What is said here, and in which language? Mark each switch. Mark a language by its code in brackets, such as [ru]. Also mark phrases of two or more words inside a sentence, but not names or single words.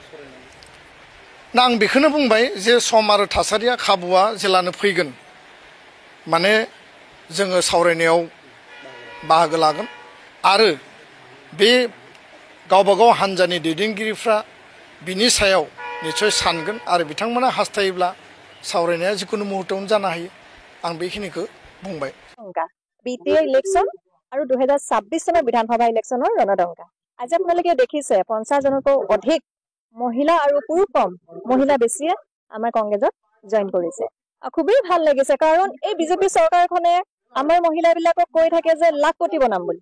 [brx] दा आं बेखौनो बुंबाय जे सम आरो थासारिया खाबुआ जेलानो फैगोन माने जोङो सावरायनायाव बाहागो लागोन आरो बे गावबागाव हानजानि दैदेनगिरिफ्रा बिनि सायाव निश्चय सानगोन आरो बिथांमोना हास्थायोब्ला सावरायनाया जिकुनु मुहूर्तआवनो जानो हायो आं बेखिनिखौ बुंबाय [as] BTA इलेक्शन আৰু 2026 চনৰ বিধানসভা ইলেকশ্যনৰ ৰণদংকা আজি আপোনালোকে দেখিছে 50জনকৈ অধিক মহিলা আৰু পুৰুষ কম মহিলা বেছিয়ে আমাৰ কংগ্ৰেছত জইন কৰিছে। খুবেই ভাল লাগিছে, কাৰণ এই বিজেপি চৰকাৰখনে আমাৰ মহিলাবিলাকক কৈ থাকে যে লাখপতি বনাম বুলি।